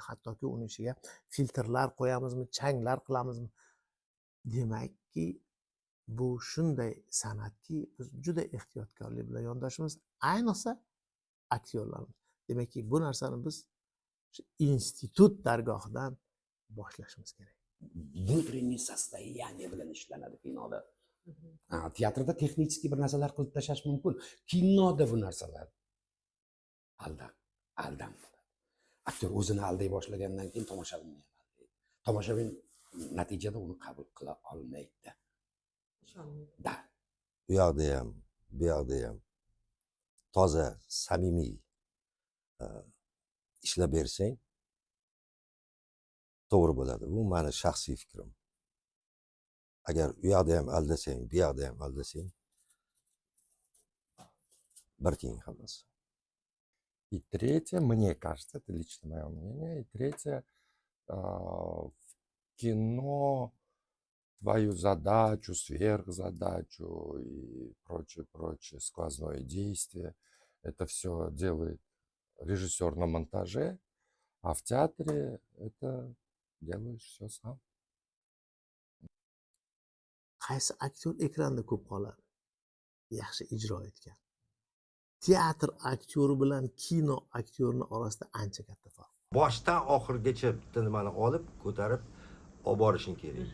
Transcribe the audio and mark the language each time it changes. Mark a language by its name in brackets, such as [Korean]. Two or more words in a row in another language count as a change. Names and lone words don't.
[Uzbek] Hattoki uning ichiga filtrlar qo'yamizmi, changlar qilamizmi? Demakki, bu shunday san'atki, biz juda ehtiyotkorlik bilan yondashimiz, ayniqsa aktyorlarimiz. Demakki, bu narsani biz institut dargohidan boshlashimiz kerak. [Russian] Внутреннее состояние [Uzbek] bilan ishlanadi kinoda. Teatrda texnik bir narsalar qilib tashlash mumkin. Kinoda bu narsalar aldam. Aktyor o'zini alday boshlagandan keyin tomoshabinni ham aldaydi. Tomoshabin natijada uni qabul qila olmaydi. Da. U yoqda ham, bu yoqda ham toza, samimiy ishlab bersang to'g'ri bo'ladi. Bu meni shaxsiy fikrim. Agar u yoqda ham aldasang, bu yoqda ham aldasang, bir teng hammasi. [Russian] И третье, мне кажется, это лично мое мнение, и третье, в кино твою задачу, сверхзадачу и прочее, сквозное действие, это все делает режиссер на монтаже, а в театре это делаешь все сам. [Uzbek] Qaysi aktyor ekranda ko'p qoladi? Yaxshi ijro etgan. Teatr aktyori bilan kino aktyorini orasida ancha katta farq. Boshdan oxirigacha bitta nimani olib, ko'tarib olib borishing kerak.